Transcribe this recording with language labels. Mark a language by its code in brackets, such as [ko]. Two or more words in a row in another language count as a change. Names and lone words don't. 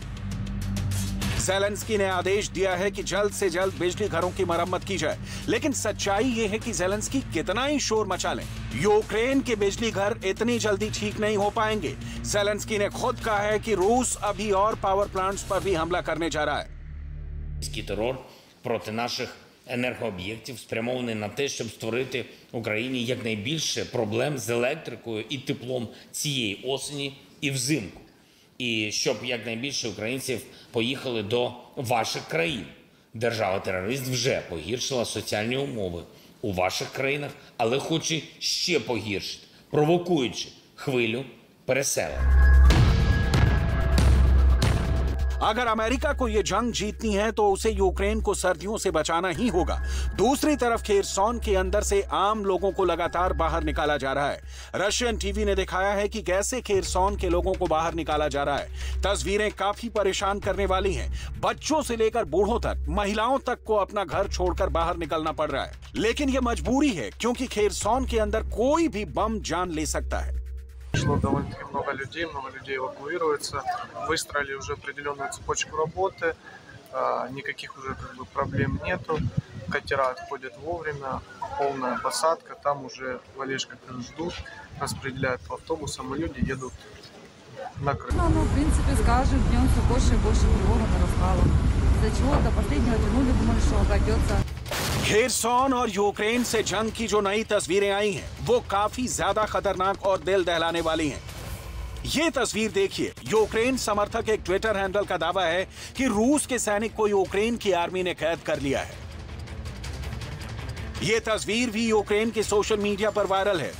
[hi] ज़ेलेंस्की ने आदेश दिया है कि जल्द से जल्द बिजली घरों की मरम्मत की जाए, लेकिन सच्चाई ये है कि ज़ेलेंस्की कितना ही शोर मचा लें, यूक्रेन के बिजली घर इतनी जल्दी ठीक नहीं हो पाएंगे। ज़ेलेंस्की ने खुद कहा है कि रूस अभी और [en] power plants [hi] पर भी हमला करने जा रहा है। [uk] Російський терор проти наших енергооб'єктів спрямований на те, щоб створити Україні якнайбільше проблем з електрикою і теплом цієї осені і взимку. І щоб якнайбільше українців поїхали до ваших країн. Держава-терорист вже погіршила соціальні умови у ваших країнах, але хоче ще погіршити, провокуючи хвилю переселення. [hi] अगर अमेरिका को यह जंग जीतनी है तो उसे यूक्रेन को सर्दियों से बचाना ही होगा। दूसरी तरफ खेरसॉन के अंदर से आम लोगों को लगातार बाहर निकाला जा रहा है। [en] Russian TV [hi] ने दिखाया है कि कैसे खेरसॉन के लोगों को बाहर निकाला जा रहा है। तस्वीरें काफी परेशान करने वाली हैं। बच्चों से लेकर बूढ़ों तक, महिलाओं तक को अपना घर छोड़कर बाहर निकलना पड़ रहा है, लेकिन यह मजबूरी है क्योंकि खेरसॉन के अंदर कोई भी बम जान ले सकता है। [ru] Пришло довольно-таки много людей эвакуируется, выстроили уже определенную цепочку работы, никаких уже проблем нету, катера отходят вовремя, полная посадка, там уже в Олежках ждут, распределяют по автобусам, и люди едут на Крым. Ну, в принципе, с каждым днем все больше и больше тревога нарастала. Из-за чего до последнего тянули, думали, что обойдется. [hi] खेरसॉन और यूक्रेन से जंग की जो नई तस्वीरें आई हैं, वो काफी ज्यादा खतरनाक और दिल दहलाने वाली हैं। ये तस्वीर देखिए। यूक्रेन समर्थक एक [en] Twitter handle [hi] का दावा है कि रूस के सैनिक को यूक्रेन की आर्मी ने कैद कर लिया है। ये तस्वीर भी यूक्रेन के [en] social media [hi] पर वायरल है।